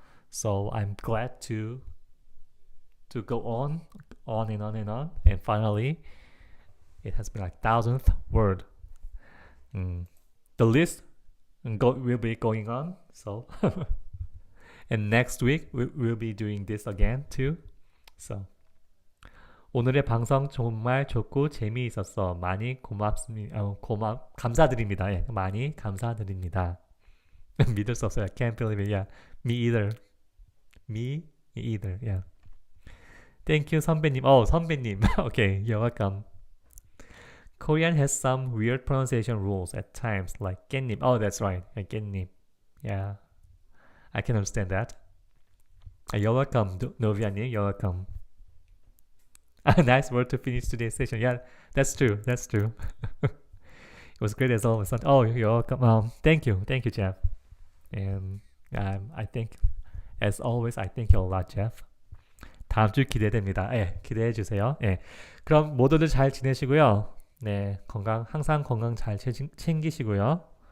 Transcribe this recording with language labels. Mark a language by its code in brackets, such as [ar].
[en] So I'm glad to go on and on, and finally, it has been like 1000th word. The list will be going on. So, and next week we'll be doing this again too. [ko] So, 오늘의 방송 정말 좋고 재미있었어. 많이 감사드립니다. 예, 많이 감사드립니다. 믿을 수 없어요. [en] I can't believe it. Yeah, me either. Me either. Yeah. Thank you, 선배님. 선배님. Okay, you're welcome. Korean has some weird pronunciation rules at times, like 깻잎. Oh, that's right. 깻잎. Yeah, I can understand that. You're welcome, Noviani. You're welcome. A nice word to finish today's session. Yeah, that's true. It was great as always. Oh, you're welcome. Thank you, Jeff. And I think, as always, I thank you a lot, Jeff. [ko] 다음 주 기대됩니다. 예, 기대해 주세요. 예, 그럼 모두들 잘 지내시고요. 네, 항상 건강 잘 챙기시고요.